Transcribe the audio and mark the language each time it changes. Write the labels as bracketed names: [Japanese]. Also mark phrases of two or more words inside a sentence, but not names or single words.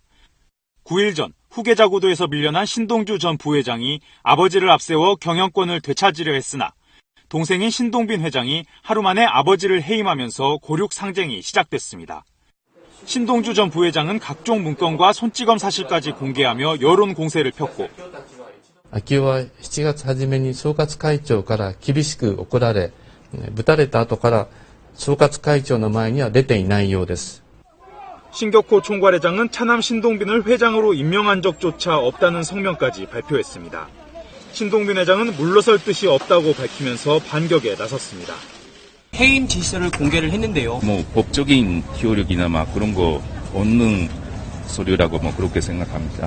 [Korean] 9일 전 후계자 구도에서 밀려난 신동주 전 부회장이 아버지를 앞세워 경영권을 되찾으려 했으나 동생인 신동빈 회장이 하루 만에 아버지를 해임하면서 고륙 상쟁이 시작됐습니다. 신동주 전 부회장은 각종 문건과 손찌검 사실까지 공개하며 여론 공세를 폈고, [Japanese] 昭夫は7月初めに総括会長から厳しく怒られ、ぶたれた後から総括会長の前には出ていないようです。 [Korean] 신격호 총괄회장은 차남 신동빈을 회장으로 임명한 적조차 없다는 성명까지 발표했습니다. 신동빈 회장은 물러설 뜻이 없다고 밝히면서 반격에 나섰습니다. 해임 지시서를 공개를 했는데요. 법적인 효력이나 그런 거 없는 서류라고 그렇게 생각합니다.